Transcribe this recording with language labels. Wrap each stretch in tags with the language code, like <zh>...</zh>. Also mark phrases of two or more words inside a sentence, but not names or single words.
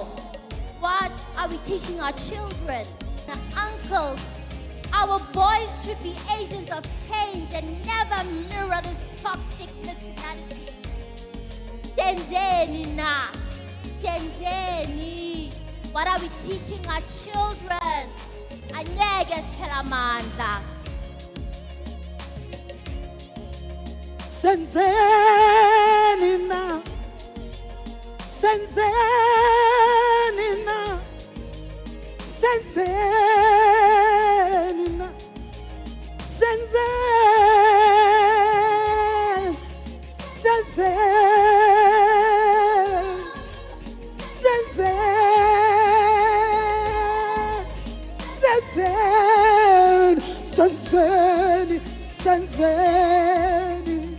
<en>What are we teaching our children, our uncles? Our boys should be agents of change and never mirror this toxic masculinity.</en> <zu>Senzeni na, senzeni.</zu> <en>What are we teaching our children?</en> <zu>Anyege siphela amandla. Senzeni na, senzeni na, senzeni na, senzeni, senzeni, senzeni, senzeni, senzeni.</zu>